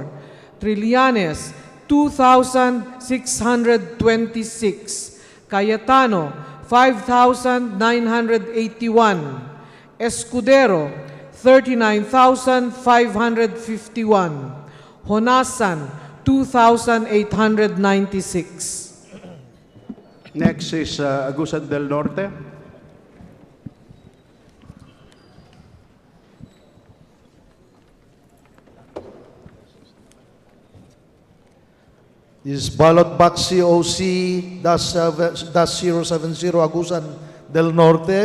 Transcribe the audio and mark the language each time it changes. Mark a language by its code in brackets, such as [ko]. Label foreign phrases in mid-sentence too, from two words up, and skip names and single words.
[en] Trillanes, 2,626. Cayetano, 5,981. Escudero, 39,551. Honasan, 2,896. Next is Agusan del Norte. This is ballot box COC-070 Agusan del Norte.